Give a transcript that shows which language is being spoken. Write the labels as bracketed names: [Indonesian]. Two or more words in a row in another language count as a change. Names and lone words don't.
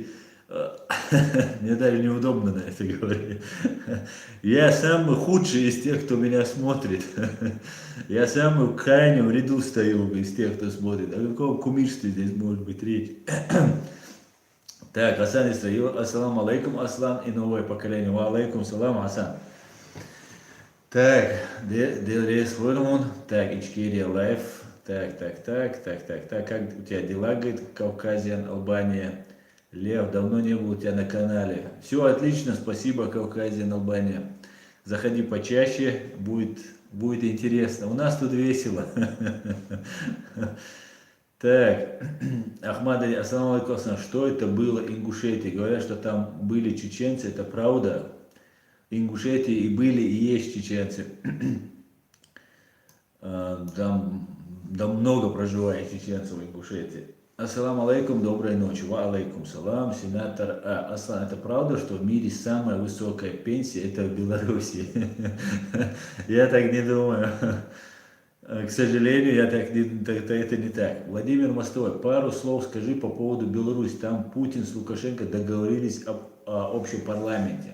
[Russian] Мне даже неудобно на это говорить. Я самый худший из тех, кто меня смотрит. Я самый в крайнем ряду стою из тех, кто смотрит. О каком кумирстве здесь может быть речь? Так, Асан Исраил, [Arabic] السلام عليكم, [Russian] Аслан и новое поколение. [Arabic] وعليكم السلام, Асан. [Russian] Так, Делрес Хормон, так, Ичкерия Лайф, так, как у тебя дела, говорит, Кавказиан, Албания, Лев, давно не был у тебя на канале, все отлично, спасибо, Кавказиан, Албания, заходи почаще, будет интересно, у нас тут весело, Так, [Arabic] Ахмад, السلام عليكم, [Russian] что это было Ингушетия? Говорят, что там были чеченцы, это правда? Ингушетии и были, и есть чеченцы. Там много проживает чеченцев в Ингушетии. [Arabic] السلام عليكم, [Russian] доброй ночи. [Arabic] وعليكم السلام, [Russian] сенатор Аслан. Это правда, что в мире самая высокая пенсия это в Беларуси? Я так не думаю. К сожалению, это не так. Владимир Мостовой, пару слов скажи по поводу Беларуси. Там Путин с Лукашенко договорились о общем парламенте.